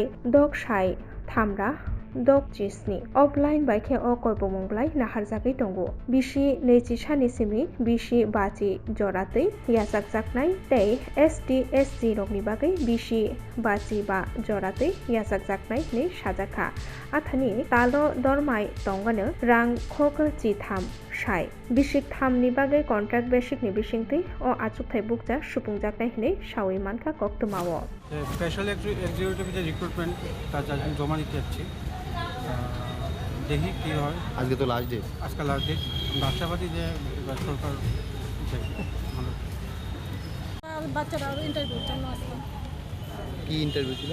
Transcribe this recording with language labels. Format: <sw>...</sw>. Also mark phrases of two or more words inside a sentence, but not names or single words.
<trp>दक साइ थामरा दक जिस्नि अफलाइन बाइखे अ कयबमुंब्लाइ नाहारजागै दंगो बिसि नैजि सानिसिमनि बिसि बाजि जरातै याजाकजाकनाय तै ST/SC रकनि बागै बिसि बाजि बा जरातै याजाकजाकनाय नै साजाखा आथानि तालो दरमाय दंगानो रां खक जिथाम साइ बिसिक थामनि बागै कन्ट्राक्ट बेसिकनि बिसिंतै अ आजुगथाय बुकजा सुफुंजाकनाय नै सावै मानखा कक्तमावो</trp> <en>special executive</en> <bn>যে রিক্রুটমেন্ট কাজ আজকে জমা দিতে যাচ্ছি, দেখি কী হয়। আজকে তো</bn> <en>last date,</en> <bn>আজকে</bn> <en>last date.</en> <bn>আশাবাদী যে সরকার ভালো। বাচ্চারা ইন্টারভিউর জন্য আসলাম। কি ইন্টারভিউ ছিল?</bn>